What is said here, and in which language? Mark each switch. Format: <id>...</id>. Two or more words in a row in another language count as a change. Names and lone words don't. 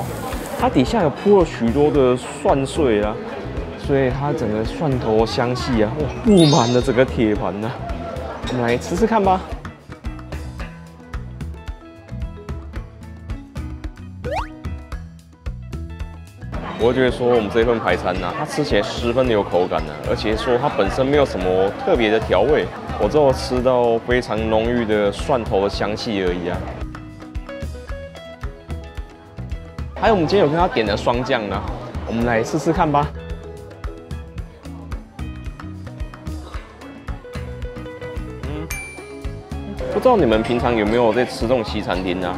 <zh>它底下有鋪了許多的蒜碎啊，所以它整個蒜頭香氣啊，哇，布滿了整個鐵盤吶。我們來吃吃看吧。我覺得說我們這份排餐啊，它吃起來十分的有口感啊，而且說它本身沒有什麼特別的調味。我只有吃到非常濃郁的蒜頭的香氣而已啊。還有我們今天有跟他點的雙醬呢，我們來試試看吧。不知道你們平常有沒有在吃這種西餐廳啊？</zh>